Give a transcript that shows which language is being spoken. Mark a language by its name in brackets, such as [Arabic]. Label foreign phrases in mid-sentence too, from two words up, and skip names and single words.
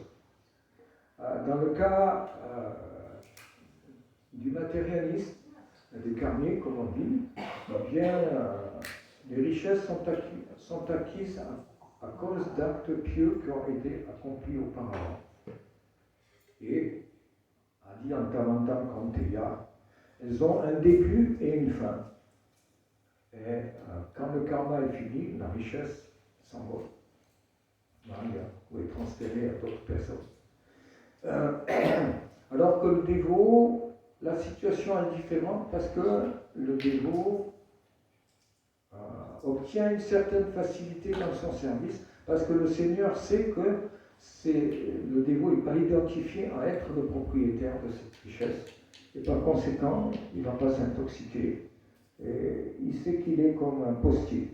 [French] Dans le cas du matérialiste, des karmiers, comme on dit, eh bien, les richesses sont acquises à cause d'actes pieux qui ont été accomplis auparavant. Et, [Sanskrit] आदि अन्तवन्तः कौन्तेय, [French] elles ont un début et une fin. Et quand le karma est fini, la richesse s'envole. Ou est transférée à d'autres personnes. Alors que le dévot, la situation est différente parce que le dévot obtient une certaine facilité dans son service parce que le Seigneur sait que le dévot n'est pas identifié à être le propriétaire de cette richesse et par conséquent il ne va pas s'intoxiquer et il sait qu'il est comme un postier.